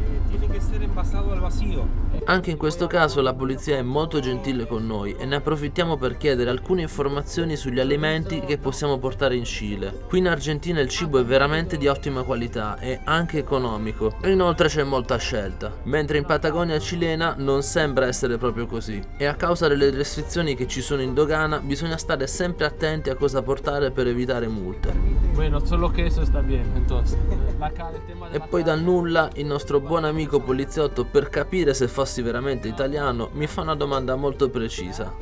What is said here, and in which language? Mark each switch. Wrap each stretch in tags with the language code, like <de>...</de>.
<es>Tiene que ser envasado al vacío.</es> <it>Anche in questo caso la polizia è molto gentile con noi e ne approfittiamo per chiedere alcune informazioni sugli alimenti che possiamo portare in Cile. Qui in Argentina il cibo è veramente di ottima qualità e anche economico e inoltre c'è molta scelta, mentre in Patagonia cilena non sembra essere proprio così e a causa delle restrizioni che ci sono in dogana bisogna stare sempre attenti a cosa portare per evitare multe.</it> <es>Bueno, solo queso está bien, entonces. El tema de E la</es> <it>poi dal</it> <es>carne.</es> <it>nulla il nostro buon amico poliziotto, per capire se fossi veramente italiano, mi fa una domanda molto precisa.</it>